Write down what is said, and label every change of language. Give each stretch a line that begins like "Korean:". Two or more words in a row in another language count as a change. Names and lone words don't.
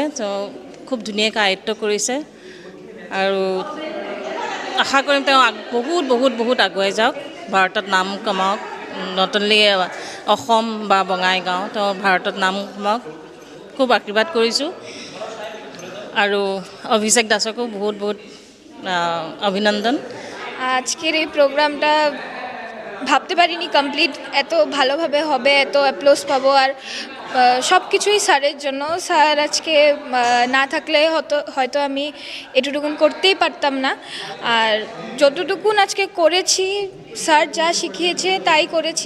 Assamese: তেওঁ খুব ধুনীয়াকৈ আয়ত্ব কৰিছে আৰু আশা কৰিম তেওঁ বহুত বহুত বহুত আগুৱাই যাওক, ভাৰতত নাম কমাওক।
English: not only
Assamese: অসম বা বঙাইগাঁও, তেওঁ ভাৰতত নাম কমাওক, খুব আশীৰ্বাদ কৰিছোঁ। আৰু অভিষেক দাসকো বহুত বহুত অভিনন্দন।
Bangla: আজকের এই প্রোগ্রামটা ভাবতে পারিনি কমপ্লিট এত ভালোভাবে হবে, এত অ্যাপ্লোজ পাবো। আর সব কিছুই স্যারের জন্য। স্যার আজকে না থাকলে হয়তো আমি এটুকুন করতেই পারতাম না। আর যতটুকুন আজকে করেছি, স্যার যা শিখিয়েছে তাই করেছি।